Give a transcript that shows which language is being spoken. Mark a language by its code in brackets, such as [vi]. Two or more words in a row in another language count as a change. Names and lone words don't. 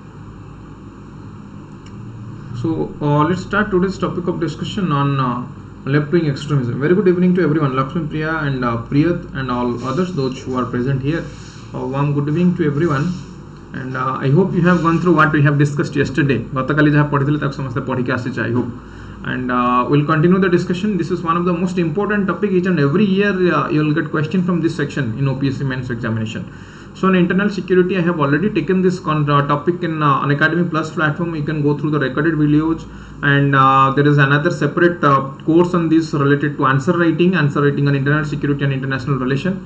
[en] So let's start today's topic of discussion on left wing extremism. Very good evening to everyone. Lakshmi Priya and Priyat and all others, those who are present here. Warm good evening to everyone. And I hope you have gone through what we have discussed yesterday. [or] ଗତକାଲି ଯାହା ପଢ଼ିଥିଲେ ତକ ସମସ୍ତେ ପଢ଼ିକି ଆସିଛେ, [en] I hope. And we'll continue the discussion. This is one of the most important topic. Each and every year you will get question from this section in OPSC mains examination. So in internal security, I have already taken this topic in Unacademy Plus platform. You can go through the recorded videos, and there is another separate course on this related to answer writing on internal security and international relation.